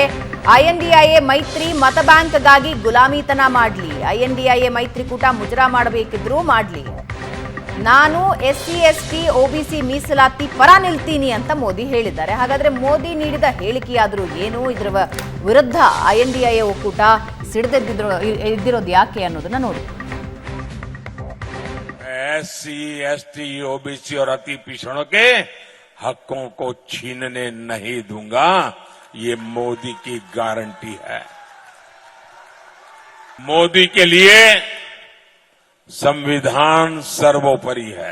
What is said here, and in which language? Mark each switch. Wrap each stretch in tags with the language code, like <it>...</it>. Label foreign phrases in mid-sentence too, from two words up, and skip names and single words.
<kn>ಐಎನ್ಡಿಎ ಮೈತ್ರಿ ಮತ ಬ್ಯಾಂಕ್ಗಾಗಿ ಗುಲಾಮಿತನ ಮಾಡಲಿ, ಐಎನ್ಡಿಎ ಮೈತ್ರಿಕೂಟ ಮುಜರಾ ಮಾಡಬೇಕಿದ್ರೂ ಮಾಡಲಿ, ನಾನು SC ST OBC ಮೀಸಲಾತಿ ಪರ ನಿಲ್ತೀನಿ ಅಂತ ಮೋದಿ ಹೇಳಿದ್ದಾರೆ. ಹಾಗಾದ್ರೆ ಮೋದಿ ನೀಡಿದ ಹೇಳಿಕೆಯಾದರೂ ಏನು, ಇದರ ವಿರುದ್ಧ INDIA ಒಕ್ಕೂಟ ಸಿಡಿದೆದ್ದಿರೋದು ಯಾಕೆ ಅನ್ನೋದನ್ನ ನೋಡಿ.</kn> <hi>SC ST OBC और अति पिछड़ों के हकों को छीनने नहीं दूंगा, ये मोदी की गारंटी है. मोदी के लिए संविधान सर्वोपरि है.</hi>